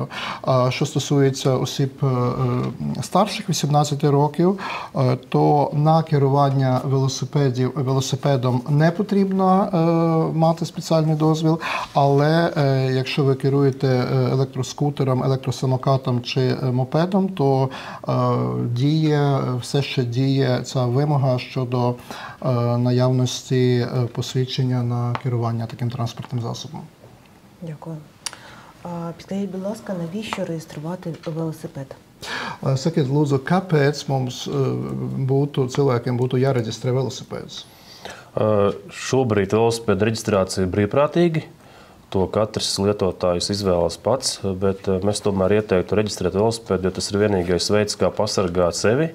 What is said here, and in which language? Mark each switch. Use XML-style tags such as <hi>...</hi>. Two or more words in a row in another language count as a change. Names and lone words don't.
<uk>Що стосується осіб старших 18 років, то на керування велосипедом не потрібно мати спеціальний дозвіл, але якщо ви керуєте електроскутером, електросамокатом чи мопедом, то все ще діє ця вимога щодо наявності посвідчення на керування таким транспортним засобом. Дякую. Підкажіть, будь ласка, навіщо реєструвати велосипед?</uk> <lv>Sakiet, lūdzu, kāpēc mums cilvēkiem būtu jāreģistrē velosipēds? Šobrīd velosipēda reģistrācija ir brīvprātīga. To katrs lietotājs izvēlas pats, bet mēs tomēr ieteiktu reģistrēt velosipēdu, jo tas ir vienīgais veids, kā pasargāt sevi.</lv>